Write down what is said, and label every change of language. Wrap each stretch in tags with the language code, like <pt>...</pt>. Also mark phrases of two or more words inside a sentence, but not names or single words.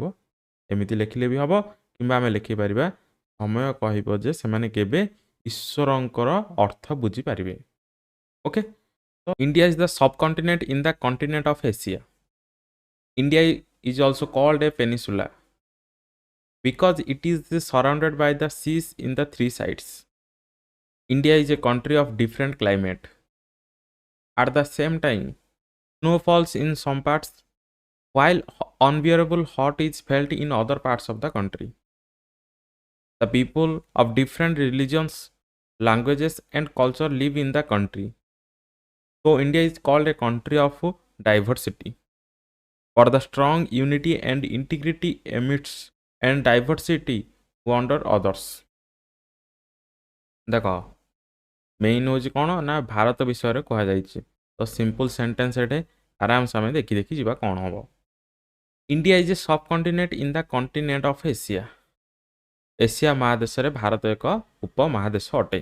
<or>ଏମିତି ଲେଖିଲେ ବି ହେବ, କିମ୍ବା ଆମେ ଲେଖିପାରିବା ସମୟ କହିବ ଯେ ସେମାନେ କେବେ ଈଶ୍ୱରଙ୍କର ଅର୍ଥ ବୁଝିପାରିବେ।</or> <en>ଓକେ, ତ India is the subcontinent in the continent of Asia. India is also called a peninsula because it is surrounded by the seas in the three sides. India is a country of different climate. At the same time, snow falls in some parts, while unbearable hot is felt in other parts of the country. The people of different religions, languages, and culture live in the country. So, India is called a country of diversity. For the strong unity and integrity amidst and diversity wonder others.</en> <or>ଦେଖ ମେନ୍ ହେଉଛି କ'ଣ ନା ଭାରତ ବିଷୟରେ କୁହାଯାଇଛି। ତ</or> <en>simple sentence</en> <or>ଏଠି ଆରାମସେ ଆମେ ଦେଖି ଯିବା କ'ଣ ହେବ।</or> <en>India is a sub continent in the continent of Asia.</en> <or>ଏସିଆ ମହାଦେଶରେ ଭାରତ ଏକ ଉପମହାଦେଶ ଅଟେ।</or>